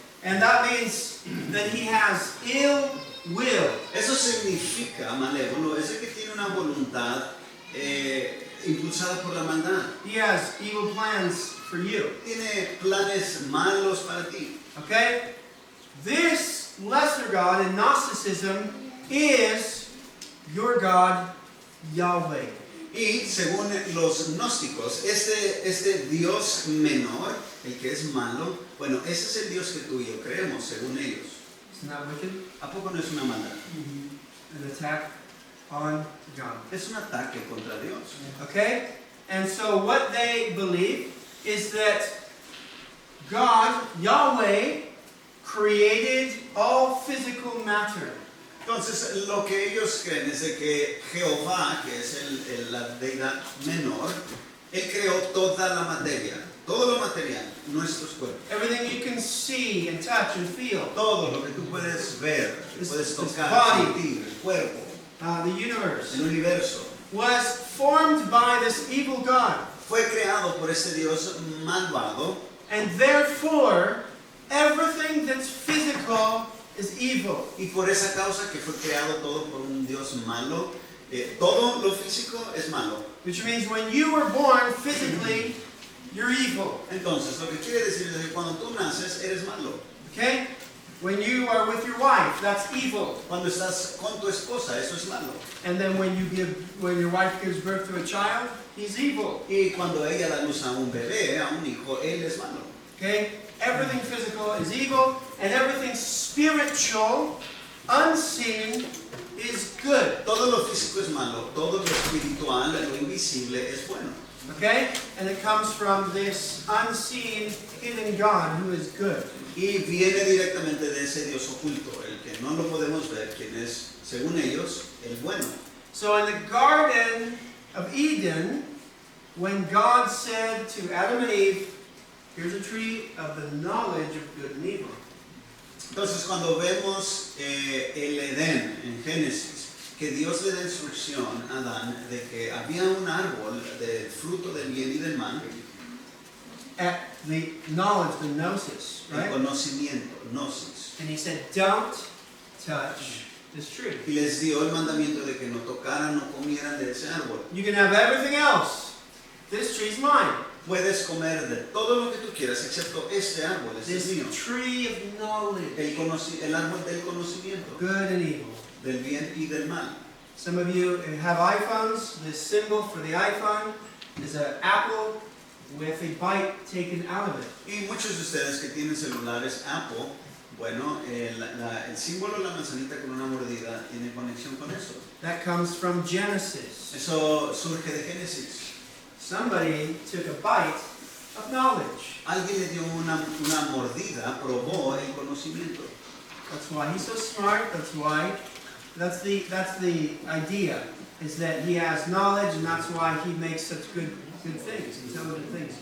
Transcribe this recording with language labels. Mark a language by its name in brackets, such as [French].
[English] And that means that he has ill will. [Spanish] Eso significa malévolo, es el que tiene una voluntad impulsada por la maldad. [English] He has evil plans for you. [Spanish] Tiene planes malos para ti. [English] Okay? This lesser God in Gnosticism is your God, Yahweh. [Spanish] Y según los gnósticos, este Dios menor, el que es malo, bueno, ese es el Dios que tú y yo creemos, según ellos. [English] Isn't that wicked? [Spanish] ¿A poco no es una maldad? [English] An attack on God. [Spanish] Es un ataque contra Dios. [English] Okay? And so what they believe is that God, Yahweh, created all physical matter. [Spanish] Entonces, lo que ellos creen es de que Jehová, que es la deidad menor, Él creó toda la materia, todo lo material, nuestros cuerpos. [English] Everything you can see and touch and feel. [Spanish] Todo lo que tú puedes ver, que puedes tocar, [English] body. [Spanish] sentir, el cuerpo, [English] The universe [Spanish] el universo, [English] was formed by this evil God. [Spanish] fue creado por este Dios malvado, [English] And therefore, everything that's physical is evil. [Spanish] y por esa causa que fue creado todo por un Dios malo, todo lo físico es malo. [English] Which means when you were born physically, you're evil. [Spanish] Entonces, lo que quiere decir es que cuando tú naces, eres malo. [English] Okay? When you are with your wife, that's evil. [Spanish] Cuando estás con tu esposa, eso es malo. [English] And then when your wife gives birth to a child, he's evil. [Spanish] Y cuando ella da luz a un bebé, a un hijo, él es malo. [English] Okay? Everything physical is evil, and everything spiritual, unseen, is good. [Spanish] Todo lo físico es malo, todo lo espiritual, lo invisible es bueno. [English] Okay? And it comes from this unseen, hidden God who is good. [Spanish] Y viene directamente de ese Dios oculto, el que no lo podemos ver, quien es, según ellos, el bueno. [English] So in the Garden of Eden, when God said to Adam and Eve, here's a tree of the knowledge of good and evil. [Spanish] Entonces, cuando vemos el Edén en Génesis, que Dios le da instrucción a Adán de que había un árbol del fruto del bien y del mal, [English] At the knowledge, the gnosis, [Spanish] el [English] right? [Spanish] conocimiento, gnosis. [English] And he said, don't touch this tree. [Spanish] Y les dio el mandamiento de que no tocaran, no comieran de ese árbol. [English] You can have everything else. This tree's mine. [Spanish] Puedes comer de todo lo que tú quieras, excepto este árbol, este es [English] This [Spanish] mío. [English] tree of knowledge, [Spanish] El árbol del conocimiento, [English] good and evil. [Spanish] del bien y del mal. [English] Some of you have iPhones. The symbol for the iPhone is an apple with a bite taken out of it. [Spanish] Y muchos de ustedes que tienen celulares Apple, bueno, el símbolo de la manzanita con una mordida tiene conexión con eso. [English] That comes from Genesis. [Spanish] Eso surge de Génesis. [English] Somebody took a bite of knowledge. [Spanish] Alguien le dio una mordida, probó el conocimiento. [English] That's why he's so smart. That's the idea, is that he has knowledge, and that's why he makes such good things, intelligent things.